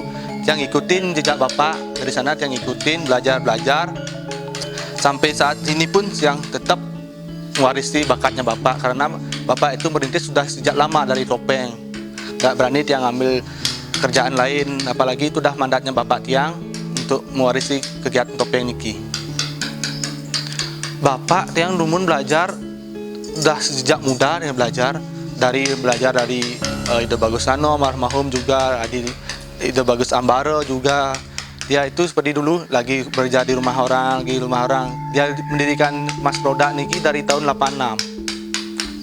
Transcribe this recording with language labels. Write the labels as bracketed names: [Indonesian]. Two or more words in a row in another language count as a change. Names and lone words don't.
[Indonesian] Tiang ikutin jejak bapak, dari sana tiang ikutin belajar sampai saat ini pun tiang tetap mewarisi bakatnya bapak, karena bapak itu merintis sudah sejak lama dari topeng. Nggak berani tiang ambil kerjaan lain, apalagi itu dah mandatnya bapak tiang untuk mewarisi kegiatan topeng niki. Bapak tiang lumun belajar dah sejak muda, dia belajar dari Ide Bagus Sano, almarhum juga Ide Bagus Ambaro juga. Dia itu seperti dulu lagi bekerja di rumah orang. Dia mendirikan Mas Product niki dari tahun 86.